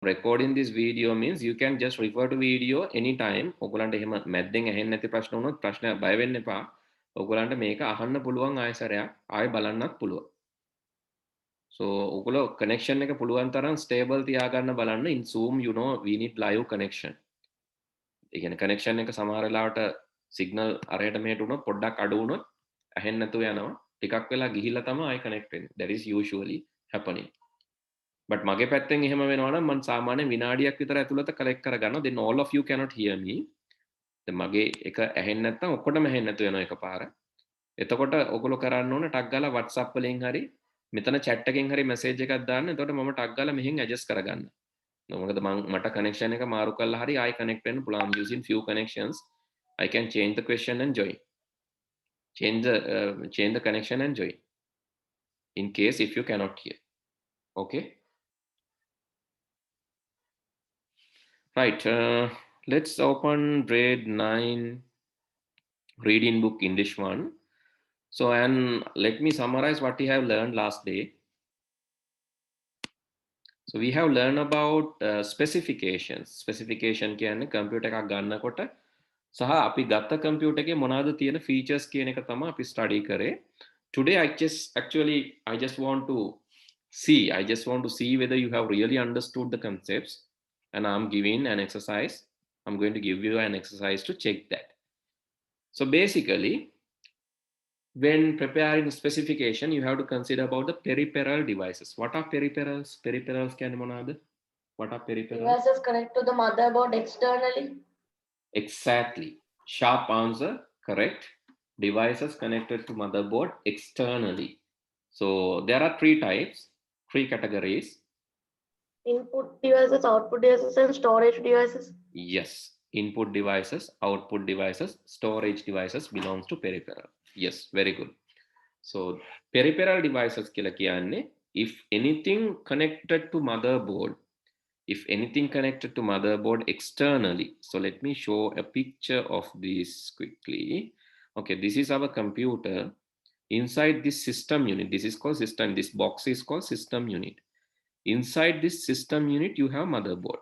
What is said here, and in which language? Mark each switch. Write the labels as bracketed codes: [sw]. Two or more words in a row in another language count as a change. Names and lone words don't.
[en] recording this video means you can just refer to video anytime. [si] ඔයගලන්ට එහෙම මැද්දෙන් ඇහෙන්නේ නැති ප්‍රශ්න වුණොත් ප්‍රශ්න බය වෙන්න එපා. ඔයගලන්ට මේක අහන්න පුළුවන් ආයසරයක් ආයෙ බලන්නත් පුළුවන්. So ඔයගොල්ලෝ connection එක පුළුවන් තරම් stable තියාගන්න බලන්න. [en] In Zoom you know we need live connection. [si] ඒ කියන්නේ connection එක සමහර වෙලාවට signal අරයට මෙහෙට උනොත් පොඩ්ඩක් අඩු වුණොත් ඇහෙන්නේ නැතුව යනවා. ටිකක් වෙලා ගිහිල්ලා තමයි ආයෙ connect වෙන්නේ. [en] That is usually happening. [si] But මගේ පැත්තෙන් එහෙම වෙනවා නම් මම සාමාන්‍යයෙන් විනාඩියක් විතර ඇතුළත collect කරගන්නවා. [en] Then all of you cannot hear me. [si] දැන් මගේ එක ඇහෙන්නේ නැත්නම් ඔක්කොටම ඇහෙන්නේ නැතුව යනවා එකපාර. එතකොට ඔයගොල්ලෝ කරන්න ඕන ටක් ගාලා WhatsApp වලින් හරි මෙතන chat එකෙන් හරි message එකක් දාන්න. එතකොට මම ටක් ගාලා මෙහෙන් adjust කරගන්න. මොකද මට connection එක මාරු කරලා හරි ආයෙ connect වෙන්න පුළුවන්. [en] I'm using few connections. I can change the question and join. Change the connection and join. In case if you cannot hear. Okay. Right. Let's open grade 9 reading book English 1. So, and let me summarize what we have learned last day. So we have learned about specifications. [si] Specification කියන්නේ computer එකක් ගන්නකොට සහ අපි ගත්ත computer එකේ මොනවාද තියෙන features කියන එක තමයි අපි study කරේ. [en] Today I just want to see whether you have really understood the concepts, and I'm giving an exercise. I'm going to give you an exercise to check that. So basically, when preparing specification, you have to consider about the peripheral devices. What are peripherals? Peripherals [si] කියන්නේ මොනවාද? [en] What are peripherals? Devices connect to the motherboard externally. Exactly. Sharp answer. Correct. Devices connected to motherboard externally. So there are three types, three categories. Input devices, output devices, and storage devices. Yes. Input devices, output devices, storage devices belongs to peripheral. Yes, very good. So peripheral devices [si] කියලා කියන්නේ [en] if anything connected to motherboard externally. So let me show a picture of this quickly. Okay, this is our computer. Inside this system unit, this is called system. This box is called system unit. Inside this system unit, you have motherboard.